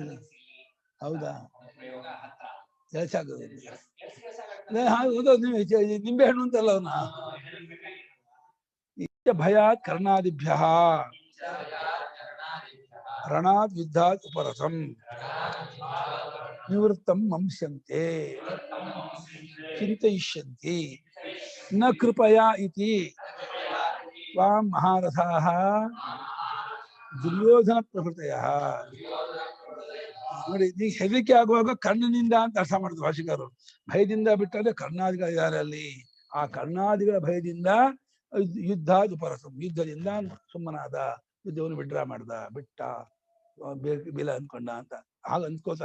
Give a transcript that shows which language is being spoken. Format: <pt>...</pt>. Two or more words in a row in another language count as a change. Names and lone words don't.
<kn>ಹೌದಾ? ಎಲ್ಸಾಗೋದು ನಿಂಬೆ ಹಣ್ಣು ಅಂತಲ್ಲ ಅವನ.</kn> <sa>भयात् कर्णादिभ्य रणाद् युद्धात् उपरतं निवृत्तं मंस्यन्ते चिन्तयिष्यन्ति न कृपया इति त्वां महारथाः दुर्योधन प्रभृतयः.</sa> <kn>ನೋಡಿ, ಈಗ ಹೆದರಿಕೆ ಆಗುವಾಗ ಕರ್ಣನಿಂದ ಅಂತ ಅರ್ಥ ಮಾಡಿದ್ರು ಭಾಷಿಕರು. ಭಯದಿಂದ ಬಿಟ್ಟರೆ ಕರ್ಣಾದಿಗಳು ಇದ್ದಾರೆ ಅಲ್ಲಿ. ಆ ಕರ್ಣಾದಿಗಳ ಭಯದಿಂದ</kn> <sa>युद्धाद् उपरतं,</sa> <kn>ಯುದ್ಧದಿಂದ ಸುಮ್ಮನಾದ, ಯುದ್ಧವನ್ನು ಬಿಟ್ಟ ಬೇಲ ಅಂದ್ಕೊಂಡ ಅಂತ ಹಾಗೆ ಅಂದ್ಕೋತಾರೆ.</kn>